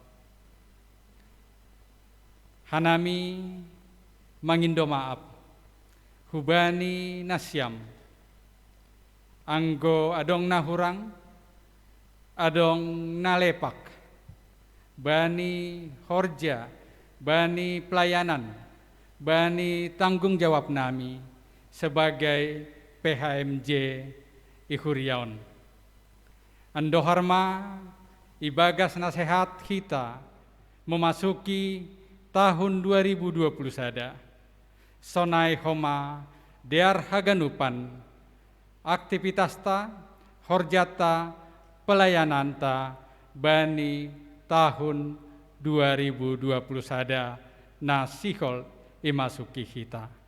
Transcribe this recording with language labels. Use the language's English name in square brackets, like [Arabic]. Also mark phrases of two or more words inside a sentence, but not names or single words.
[Batak Simalungun] Hanami mangindo maaf, hubani nasyam, anggo adong nahurang, adong nalepak, bani horja, bani pelayanan, bani [Indonesian] tanggung jawab [Batak Simalungun] nami [Indonesian] sebagai PHMJ [Batak Simalungun] Ihuriaon. Andoharma ibagas nasihat kita [Indonesian] memasuki tahun [Batak Simalungun] 2020 sada. Sonai homa dear haganupan aktivitas-ta, horjata, pelayanan-ta bani tahun 2020 sada nasihol imasuki kita.